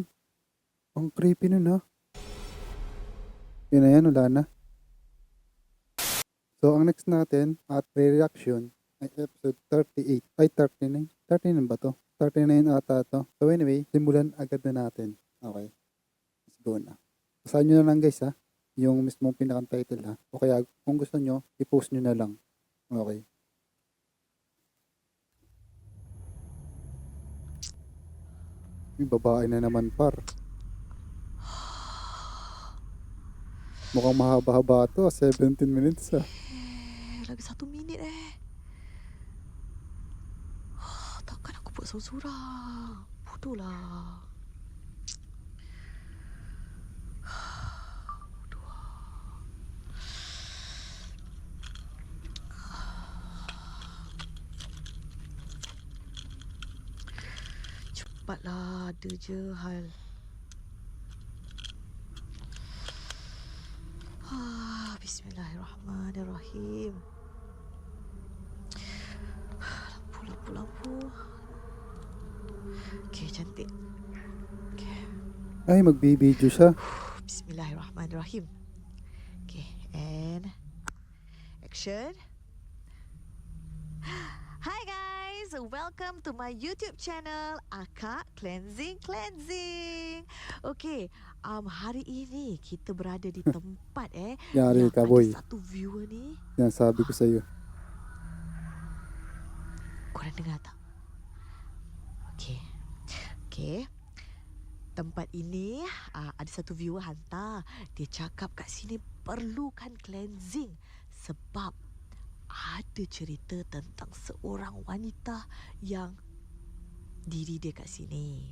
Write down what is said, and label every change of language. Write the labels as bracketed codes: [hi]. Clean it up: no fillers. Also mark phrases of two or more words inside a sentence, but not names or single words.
[tl] Ang creepy nun ha. Yun na yan, wala na. So, ang next natin at reaction ay episode 38. Ay, 39. 39 ba to? 39 ata to. So anyway, simulan agad na natin. [en] Okay. Let's go na. [tl] Basahin nyo na lang guys ha. Yung mismong pinakang title ha. O kaya kung gusto nyo, i-post nyo na lang. Okay. Yung babae na naman par. Mukhang mahaba-haba to. 17 minutes ha. [ms] Lagi 1 minit takkan aku buat seorang-seorang. Bodoh lah. Bodoh. Cepatlah, ada je hal. Bismillahirrahmanirrahim. Lampu. Okay, cantik. Okay. [tl] Ay, magbibideo siya. [ms] Bismillahirrahmanirrahim. [en] Okay, and action. Hi guys, welcome to my YouTube channel Akak Cleansing. [ms] Okay, hari ini kita berada di tempat [tl] Yari [ms] yang [tl] ka boy. [ms] ada satu viewer ni. [tl] Yan sabi ko sa'yo. [ms] Korang dengar tak? Okay. Tempat ini ada satu viewer hantar. Dia cakap kat sini perlukan cleansing sebab ada cerita tentang seorang wanita yang diri dia kat sini.